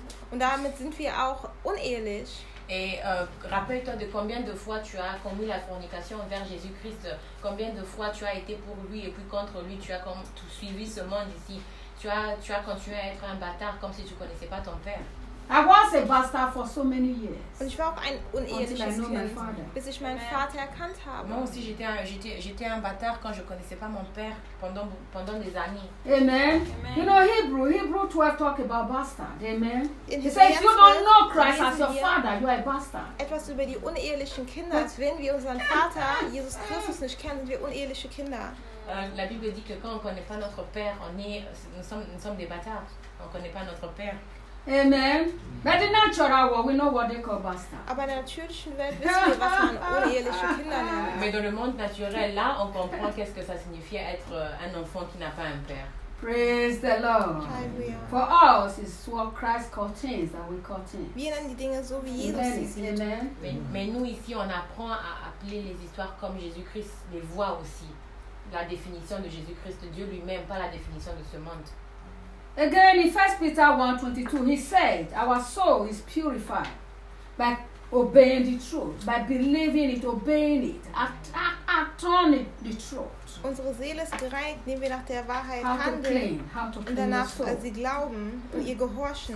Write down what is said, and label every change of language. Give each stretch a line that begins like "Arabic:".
German: Und damit sind wir auch unehelich.
French: Et rappelle-toi de combien de fois tu as commis la fornication envers Jésus-Christ. Combien de fois tu as été pour lui et puis contre lui. Tu as comme suivi ce monde ici. Tu as continué à être un bâtard comme si tu connaissais pas ton père.
English: I was a bastard for so many years.
German: Und ich war auch ein uneheliches Kind, bis ich meinen Vater erkannt habe.
French: Moi aussi j'étais un bâtard quand je connaissais pas mon père pendant des années.
English: Amen. You know Hebrew 12 talk about bastard. Amen. He says you don't know Christ as your father, you are a bastard.
German: Etwas über die unehelichen Kinder. Wenn wir unseren Vater Jesus Christus nicht kennen, sind wir uneheliche Kinder.
French: La Bible dit que quand on connaît pas notre père, on est nous sommes des bâtards. On connaît pas notre père.
English: Amen.
German: Bei der Natur, aber
English: we know what they call bastard.
German: Aber natürlich wissen wir, was man uneheliche Kinder nennt.
French: Mais dans le monde naturel, là, on comprend qu'est-ce que ça signifie être un enfant qui n'a pas un père.
English: Praise the Lord. Hallelujah. For us, it's what Christ called things that we call things.
German: Wir nennen die Dinge so, wie Jesus sie sieht. Amen. Amen.
French: Mais nous ici, on apprend à appeler les histoires comme Jésus-Christ les voit aussi. La définition de Jésus-Christ, de Dieu lui-même, pas la définition de ce monde.
English: Again, in 1 Peter 1:22, he said, our soul is purified by obeying the truth, by believing it, obeying it, attaining the truth.
German: Unsere Seele ist gereinigt, indem wir nach der Wahrheit
English: how
German: handeln
English: to clean, how to clean
German: und danach sie glauben und ihr gehorchen.